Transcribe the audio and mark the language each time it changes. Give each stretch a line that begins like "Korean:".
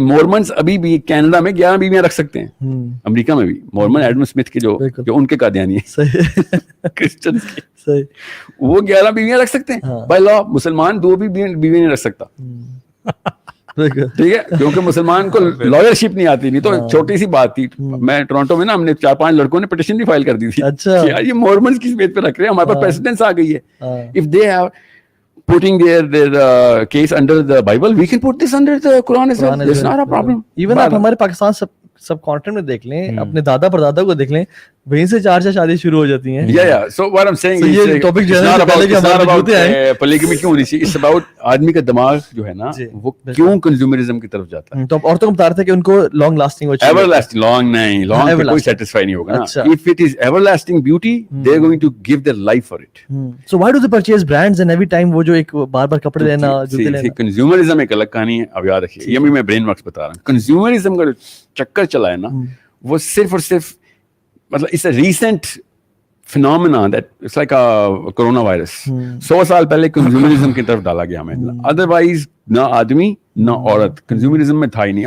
Hindi: Mormons अभी भी Canada में 11 बीवियां रख सकते हैं, अमेरिका में भी मोर्मन एडम स्मिथ के जो उनके कादियानी है क्रिश्चियन के, वो 11 बीवियां रख सकते हैं बाय लॉ। मुसलमान 2 भी बीवी नहीं रख सकता, ठीक है, क्योंकि मुसलमान को लॉयरशिप नहीं आती। नहीं तो छोटी सी बात थी, मैं टोरंटो में ना हमने 4-5 लड़कों ने पिटीशन भी फाइल कर दी थी। अच्छा, यार ये मॉर्मन्स किस बेस पे रख रहे हैं, हमारे पास प्रेसिडेंस आ गई है।
English: If they are putting their case under the Bible, we can put this under the Quran as well. It's not a problem.
Hindi: Even आप हमारे पाकिस्तान सब कॉन्टिनेंट में देख लें, अपने दादा परदादा को देख लें, वहीं से 4 शादी शुरू हो जाती हैं।
English: Yeah. So what I'm saying is,
Hindi: ये टॉपिक जो है पहले कि हमारे होते हैं polygamy क्यों होनी चाहिए, it's about आदमी का दिमाग जो है ना वो क्यों कंज्यूमरिज्म की तरफ जाता है। तो अब औरतों को बता रहे थे कि उनको लॉन्ग लास्टिंग हो चाहिए, एवरलास्टिंग लॉन्ग नहीं, लॉन्ग पे कोई सेटिस्फाई नहीं होगा ना।
English: If it is everlasting beauty, they are going to give their life for it. So why do they purchase brands and every time वो जो एक बार-बार कपड़े लेना, जूते लेना?
Hindi: कंज्यूमरिज्म एक अलग कहानी है, अब याद रखिए, ये भी मैं ब्रेन वर्क्स बता रहा हूँ। कंज्यूमरिज्म का जो चक्कर चला है ना, वो सिर्फ और सिर्फ मतलब it's a recent phenomena that it's like a corona virus. 100 साल पहले कंज्यूमरिज्म की तरफ डाला गया हमें, अदरवाइज ना आदमी ना औरत कंज्यूमरिज्म में था ही नहीं।